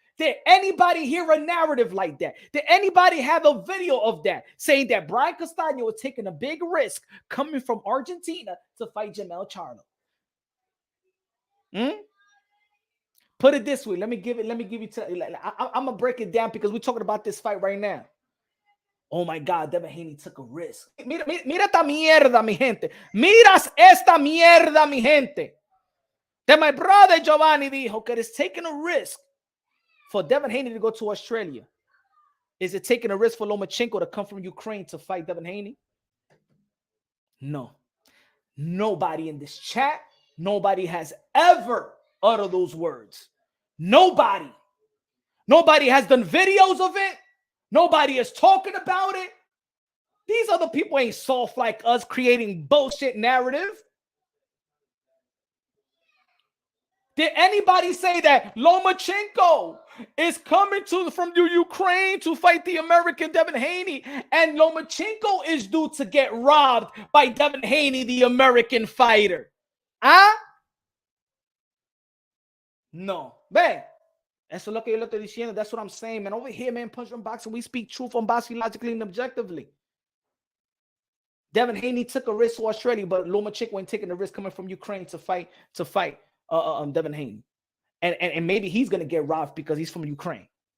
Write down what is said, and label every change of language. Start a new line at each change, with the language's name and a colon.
English: Did anybody hear a narrative like that? Did anybody have a video of that saying that Brian Castaño was taking a big risk coming from Argentina to fight Jamal Charlo? Put it this way. Let me give you. I'm gonna break it down because we're talking about this fight right now. Oh my God, Devin Haney took a risk.
Spanish: Mira esta mierda, mi gente. Miras esta mierda, mi gente.
English: That my brother Giovanni
Spanish: dijo que
English: it's taking a risk for Devin Haney to go to Australia. Is it taking a risk for Lomachenko to come from Ukraine to fight Devin Haney? No. Nobody in this chat, nobody has ever uttered those words. Nobody. Nobody has done videos of it. Nobody is talking about it. These other people ain't soft like us creating bullshit narrative. Did anybody say that Lomachenko is coming from Ukraine to fight the American Devin Haney and Lomachenko is due to get robbed by Devin Haney, the American fighter? Huh? No.
Spanish: Man, eso es lo que yo le estoy diciendo.
English: That's what I'm saying, man. Over here, man, Punch on Boxing, we speak truth on boxing logically and objectively. Devin Haney took a risk to Australia, but Lomachenko ain't taking the risk coming from Ukraine to fight Devin Haney. And maybe he's going to get robbed because he's from Ukraine.